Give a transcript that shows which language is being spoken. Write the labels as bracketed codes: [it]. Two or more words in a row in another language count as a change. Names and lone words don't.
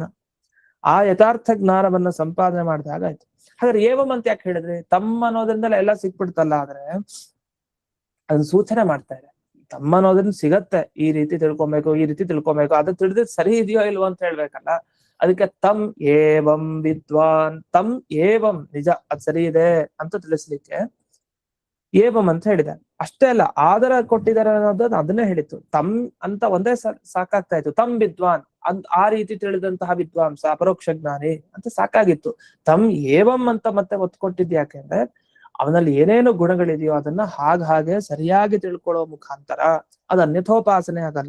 [kn] ಆ ಯಥಾರ್ಥ ಜ್ಞಾನವನ್ನ ಸಂಪಾದನೆ ಮಾಡಿದಾಗ ಆಯ್ತು. ಹಾಗಾದ್ರೆ ಏವಂ ಅಂತ ಯಾಕೆ ಹೇಳಿದ್ರೆ, ತಮ್ಮ ಅನ್ನೋದ್ರಿಂದಲೇ ಎಲ್ಲ ಸಿಕ್ಬಿಡ್ತಲ್ಲ. ಆದ್ರೆ ಅದನ್ನ ಸೂಚನೆ ಮಾಡ್ತಾ ಇದೆ. ತಮ್ಮ ಅನ್ನೋದನ್ನ ಸಿಗತ್ತೆ, ಈ ರೀತಿ ತಿಳ್ಕೊಬೇಕು, ಈ ರೀತಿ ತಿಳ್ಕೊಬೇಕು, ಅದು ತಿಳಿದ್ರೆ ಸರಿ ಇದೆಯೋ ಇಲ್ವೋ ಅಂತ ಹೇಳ್ಬೇಕಲ್ಲ. ಅದಕ್ಕೆ [sa] ತಮ್ ಏವಂ ವಿದ್ವಾನ್, ತಮ್ ಏವಂ [kn] ನಿಜ ಅದ್ ಸರಿ ಇದೆ ಅಂತ ತಿಳಿಸ್ಲಿಕ್ಕೆ ಏವಂ ಅಂತ ಹೇಳಿದ್ದಾರೆ. ಅಷ್ಟೇ ಅಲ್ಲ, ಆದರ ಕೊಟ್ಟಿದ್ದಾರೆ ಅನ್ನೋದನ್ನ ಅದನ್ನೇ ಹೇಳಿತ್ತು. ತಮ್ ಅಂತ ಒಂದೇ ಸಾಕಾಗ್ತಾ ಇತ್ತು. [sa] ತಮ್ ವಿದ್ವಾನ್ [kn] ಆ ರೀತಿ ತಿಳಿದಂತಹ ವಿದ್ವಾಂಸ ಅಪರೋಕ್ಷ ಜ್ಞಾನಿ ಅಂತ ಸಾಕಾಗಿತ್ತು. [sa] ತಮ್ ಏವಂ [kn] ಅಂತ ಮತ್ತೆ ಒತ್ತು ಕೊಟ್ಟಿದ್ ಯಾಕೆಂದ್ರೆ ಅವನಲ್ಲಿ ಏನೇನು ಗುಣಗಳಿದೆಯೋ ಅದನ್ನ ಹಾಗೆ ಸರಿಯಾಗಿ ತಿಳ್ಕೊಳ್ಳೋ ಮುಖಾಂತರ ಅದು ಅನ್ಯಥೋಪಾಸನೆ ಆಗಲ್ಲ.